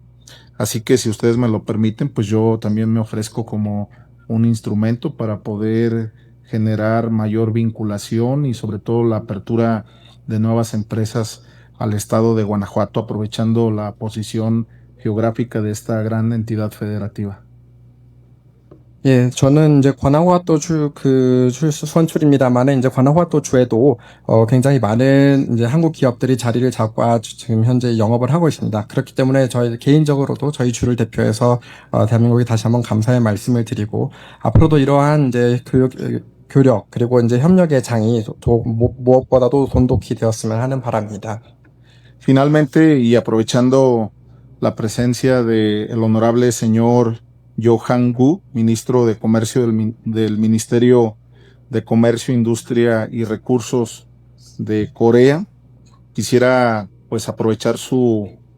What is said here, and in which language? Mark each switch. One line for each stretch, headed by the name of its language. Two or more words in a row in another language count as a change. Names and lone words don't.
Spanish: Así que si ustedes me lo permiten, pues yo también me ofrezco como un instrumento para poder generar mayor vinculación y sobre todo la apertura de nuevas empresas al estado de Guanajuato, aprovechando la posición geográfica de esta gran entidad federativa.
Korean: 예, 저는 이제 관화화도 선출입니다만, 이제 관화화도 주에도 굉장히 많은 이제 한국 기업들이 자리를 잡고 지금 현재 영업을 하고 있습니다. 그렇기 때문에 저희 개인적으로도 저희 주를 대표해서 대한민국에 다시 한번 감사의 말씀을 드리고, 앞으로도 이러한 이제 교력 그리고 이제 협력의 장이 무엇보다도 돈독히 되었으면 하는 바람입니다.
Spanish: Finalmente, y aprovechando la presencia del honorable señor Johan Gu, ministro de Comercio del Ministerio de Comercio, Industria y Recursos de Corea, quisiera pues aprovechar su